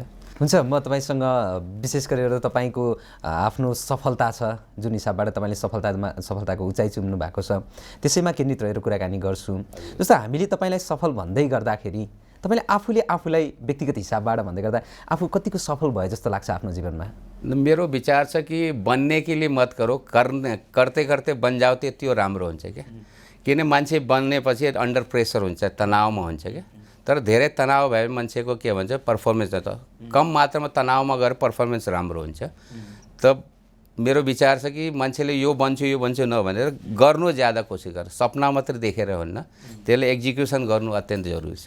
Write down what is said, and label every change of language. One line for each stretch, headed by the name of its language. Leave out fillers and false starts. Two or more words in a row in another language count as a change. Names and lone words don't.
Nepali: हुन्छ, म तपाईँसँग विशेष गरेर तपाईँको आफ्नो सफलता छ जुन हिसाबबाट तपाईँले सफलताको उचाइ चुम्नु भएको छ त्यसैमा केन्द्रित रहेर कुराकानी गर्छु। जस्तो हामीले तपाईँलाई सफल भन्दै गर्दाखेरि तपाईँले आफूलाई व्यक्तिगत हिसाबबाट भन्दै गर्दा आफू कतिको सफल भयो जस्तो लाग्छ आफ्नो जीवनमा? मेरो विचार छ कि
Hindi: बनने के लिए मत करो, करते करते बन जाओ
Nepali: त्यो राम्रो हुन्छ क्या। किन मान्छे बन्नेपछि अन्डर प्रेसर हुन्छ, तनावमा हुन्छ क्या। तर धेरै तनाव भए मान्छेको के भन्छ पर्फर्मेन्स त कम मात्रामा तनावमा गएर पर्फर्मेन्स राम्रो हुन्छ। त मेरो विचार छ कि मान्छेले यो बन्छु नभनेर गर्नु ज्यादा कोसिस गर, सपना मात्रै देखेर हुन्न, त्यसले एक्जिक्युसन गर्नु अत्यन्त जरुरी छ।